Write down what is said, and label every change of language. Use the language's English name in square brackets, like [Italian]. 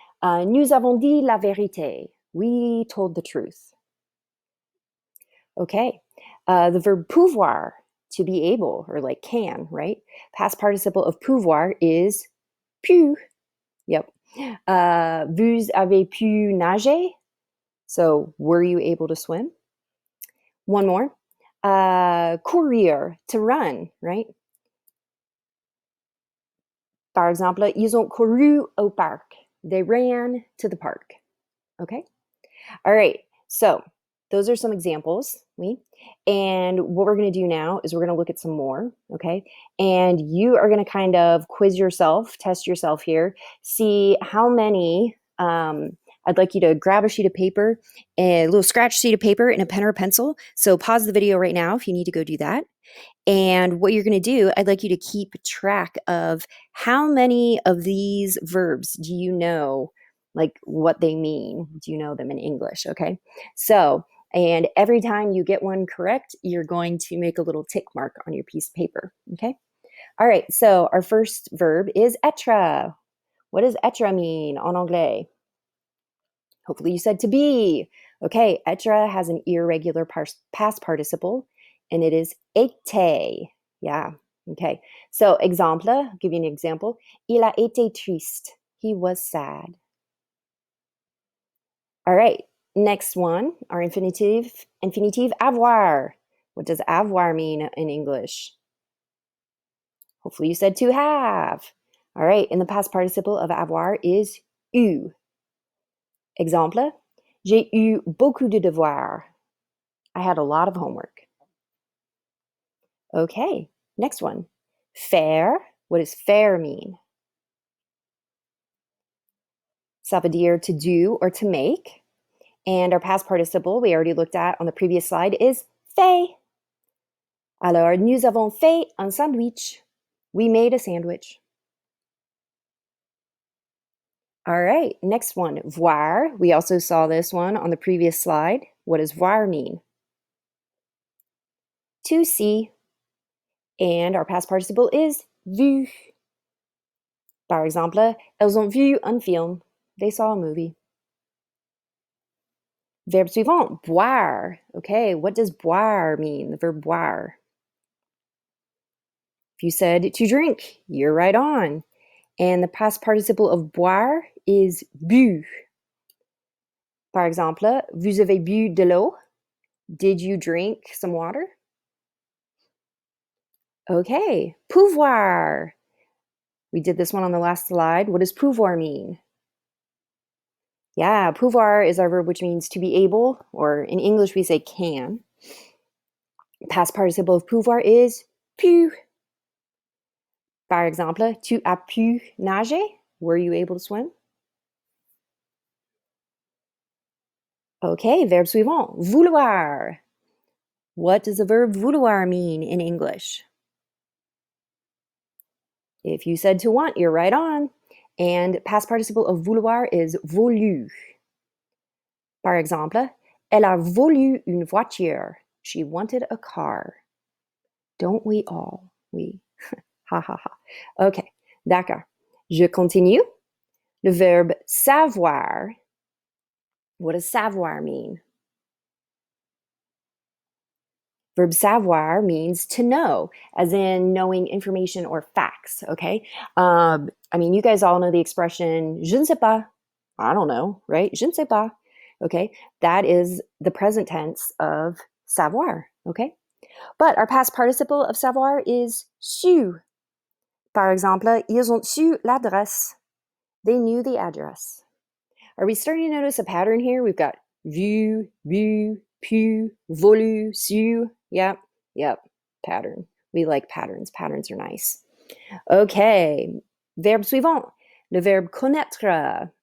[French] Nous avons dit la vérité. [English] We told the truth. Okay. The verb pouvoir, to be able, or like can, right? Past participle of pouvoir is pu. Yep. [French] Vous avez pu nager? [English] So, were you able to swim? One more. Courir, to run, right? [French] Par exemple, ils ont couru au parc. [English] They ran to the park. Okay? All right. So, those are some examples. And what we're going to do now is we're going to look at some more. Okay? And you are going to kind of quiz yourself, test yourself here, see how many. I'd like you to grab a sheet of paper, a little scratch sheet of paper, and a pen or a pencil. So, pause the video right now if you need to go do that. And what you're going to do, I'd like you to keep track of how many of these verbs do you know, like what they mean. Do you know them in English? Okay. So, and every time you get one correct, you're going to make a little tick mark on your piece of paper. Okay. All right. So, our first verb is être. What does être mean [French] en anglais? [English] Hopefully, you said to be. Okay. Être has an irregular past participle, and it is été. Yeah. Okay. So, exemple, I'll give you an example. [French] Il a été triste. [English] He was sad. All right. Next one, our infinitive avoir. What does avoir mean in English? Hopefully, you said to have. All right. And the past participle of avoir is eu. [French] Exemple, j'ai eu beaucoup de devoirs. [English] I had a lot of homework. Okay, next one. Faire. What does faire mean? [French] Ça veut dire [English] to do or to make. And our past participle we already looked at on the previous slide is fait. [French] Alors, nous avons fait un sandwich. [English] We made a sandwich. All right, next one. Voir. We also saw this one on the previous slide. What does voir mean? To see. And our past participle is vu. [French] Par exemple, elles ont vu un film. [English] They saw a movie. [French] Verbe suivant, boire. [English] Okay, what does boire mean? The verb boire. If you said to drink, you're right on. And the past participle of boire is bu. [French] Par exemple, vous avez bu de l'eau? [English] Did you drink some water? Okay, pouvoir. We did this one on the last slide. What does pouvoir mean? Yeah, pouvoir is our verb which means to be able, or in English we say can. Past participle of pouvoir is pu. [French] Par exemple, tu as pu nager? [English] Were you able to swim? [French] Okay, verbe suivant, vouloir. [English] What does the verb vouloir mean in English? If you said to want, you're right on. And past participle of vouloir is voulu. [French] Par exemple, elle a voulu une voiture. [English] She wanted a car. Don't we all? We. Ha ha ha. [French] Okay, d'accord. Je continue. Le verbe savoir. [English] What does savoir mean? Verb savoir means to know, as in knowing information or facts, okay? I mean, you guys all know the expression, [French] je ne sais pas. [English] I don't know, right? [French] Je ne sais pas, [English] okay? That is the present tense of savoir, okay? But our past participle of savoir is su. [French] Par exemple, ils ont su l'adresse. [English] They knew the address. Are we starting to notice a pattern here? We've got vu, bu, pu, voulu, su. Yep, pattern. We like patterns. Patterns are nice. [French] Okay, verbe suivant. Le verbe connaître.